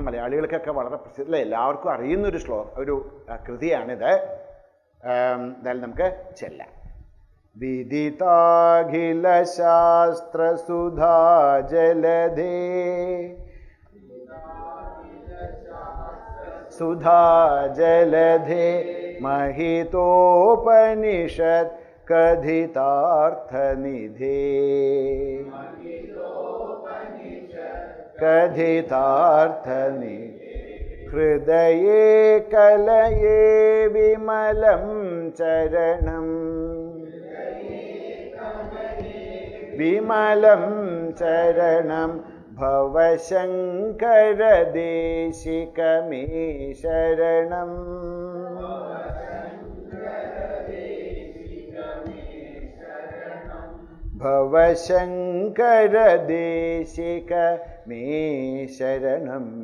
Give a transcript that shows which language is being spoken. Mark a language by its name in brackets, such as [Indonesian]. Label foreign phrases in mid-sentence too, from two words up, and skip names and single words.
[Malayalam] മലയാളികൾക്കൊക്കെ വളരെ പ്രസിദ്ധ എല്ലാവർക്കും അറിയുന്നൊരു ഒരു കൃതിയാണിത്. എന്തായാലും നമുക്ക് ചെല്ലാം. [Sanskrit] विदिताखिल शास्त्रसुधा जलधे सुधा जलधे महितोपनिषत् कथितार्थनिधे कथितार्थनिधे हृदये कलये विमलं चरणं विमलं चरणं भवशङ्करदेशिक मे शरणं. भवशङ्करदेशिक मे शरणं.